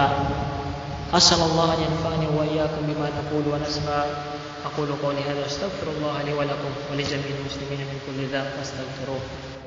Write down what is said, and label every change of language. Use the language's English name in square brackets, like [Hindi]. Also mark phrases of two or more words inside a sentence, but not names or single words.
[Arabic] عسى الله أن ينفعني وإياكم بما نقول ونسمع. أقول قولي هذا أستغفر الله لي ولكم ولجميع المسلمين من كل ذنب فاستغفروه.